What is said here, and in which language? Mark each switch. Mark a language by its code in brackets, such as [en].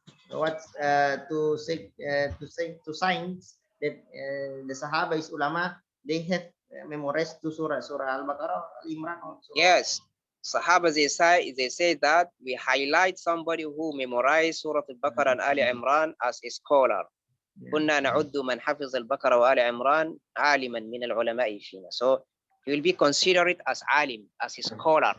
[en] What to signs that the Sahaba is ulama, they have memorized to surah Al-Baqarah, Al-Imran. Yes. Sahaba, they say that we highlight somebody who memorized Surah Al-Baqarah and Ali Imran as a scholar. [ar] كنا نعد من حفظ البقرة وآل عمران عالما من العلماء فينا. [en] So you will be considered as alim, as a scholar.